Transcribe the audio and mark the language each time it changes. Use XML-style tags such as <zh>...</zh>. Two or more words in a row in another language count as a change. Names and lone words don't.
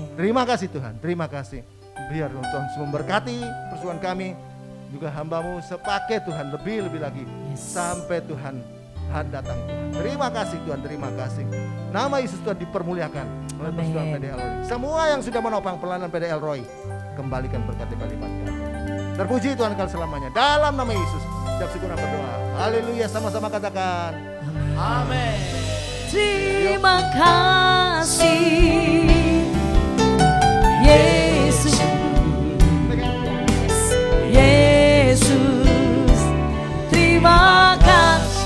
<id>Terima kasih Tuhan, terima kasih. Biar Tuhan memberkati persoalan kami, juga hamba-Mu sepaket Tuhan lebih-lebih lagi sampai Tuhan datang Tuhan. Terima kasih Tuhan, terima kasih. Nama Yesus Tuhan dipermuliakan oleh persoalan PD Elroy. Semua yang sudah menopang pelayanan PD Elroy, kembalikan berkat lipat ganda. Terpuji Tuhan kal selamanya. Dalam nama Yesus, ucap syukur dan berdoa. Haleluya, sama-sama katakan. Amin. Terima kasih Yesus. Yesus, terima kasih.</id>